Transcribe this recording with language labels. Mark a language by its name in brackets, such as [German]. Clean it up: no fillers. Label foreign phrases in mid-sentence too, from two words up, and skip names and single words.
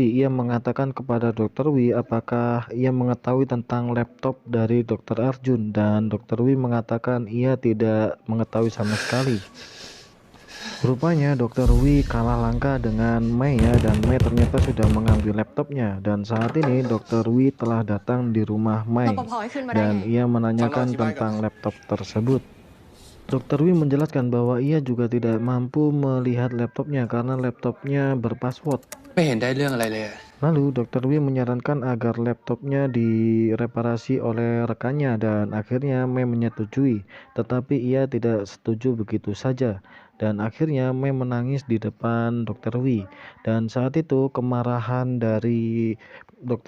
[Indonesian] Ia mengatakan kepada Dr. Wi apakah ia mengetahui tentang laptop dari Dr. Arjun dan Dr. Wi mengatakan ia tidak mengetahui sama sekali. Rupanya Dr. Wi kalah langkah dengan Mei ya dan Mei ternyata sudah mengambil laptopnya dan saat ini Dr. Wi telah datang di rumah Mei [Thai] รปภให้ขึ้นมาได้ [Indonesian] dan [Thai] ไง [Indonesian] ia menanyakan tentang laptop tersebut. Dr. Wi menjelaskan bahwa ia juga tidak mampu melihat laptopnya karena laptopnya berpassword. [Thai] ไม่เห็นได้เรื่องอะไรเลยอะ [Indonesian] Lalu Dr. Wi menyarankan agar laptopnya direparasi oleh rekannya dan akhirnya Mei menyetujui, tetapi ia tidak setuju begitu saja. Dan akhirnya Mei menangis di depan Dr. Wi. Dan saat itu kemarahan dari Dr.